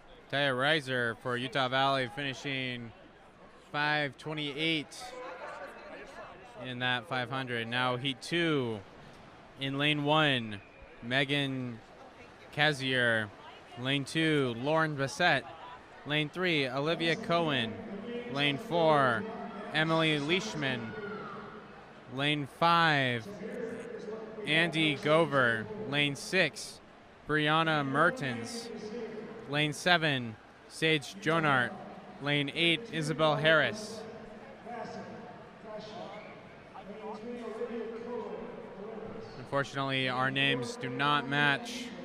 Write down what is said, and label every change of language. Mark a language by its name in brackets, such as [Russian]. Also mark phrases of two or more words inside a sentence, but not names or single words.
[English] Taya Reiser for Utah Valley finishing 5:28 in that 500. Now heat 2 in lane 1, Megan Kazier. Lane 2, Lauren Bassett. Lane 3, Olivia Cohen. Lane 4, Emily Leishman. Lane 5, Andy Gover. Lane 6, Brianna Mertens. Lane 7, Sage Jonart. Lane 8, Isabel Harris. Unfortunately, our names do not match.